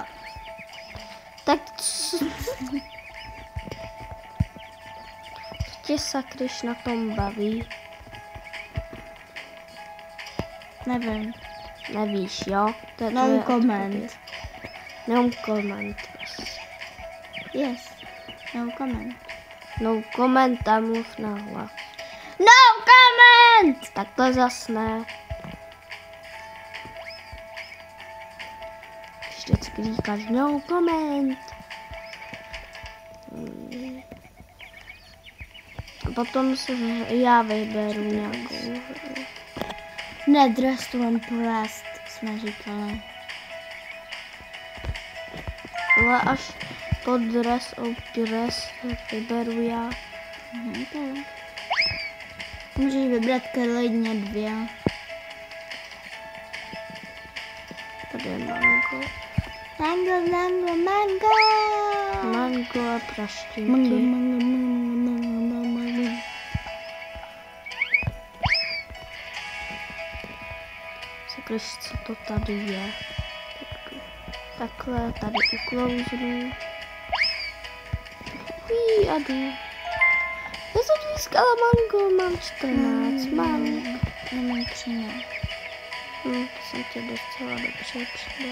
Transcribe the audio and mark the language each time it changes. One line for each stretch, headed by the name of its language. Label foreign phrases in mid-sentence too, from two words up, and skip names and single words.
Czech: Tak co tě sakryš na tom baví? Nevím. Nevíš, jo? To je No tvoje comment. odpověď.
English: No comment. Yes. No comment. No comment
Czech: a mluv nahlas.
English: No comment!
Czech: Takhle zas ne. Vždycky říkáš
English: no comment.
Czech: A potom si já vyberu nějakou hru. Ne, Dress to Impressed jsme říkali. Ale až po dress of dress vyberu já. Tak. Můžeš vybrat klidně 2. Tady je mango. Mango, mango, mango! Mango a praštinky. Mango, mango, mango, mango, mango. Sakryš, co to tady je. Takhle, tady uklouznu. A jdu. Já jsem získala mango, mám 14 mango. Já mám 13. To jsem tě docela dobře přidal.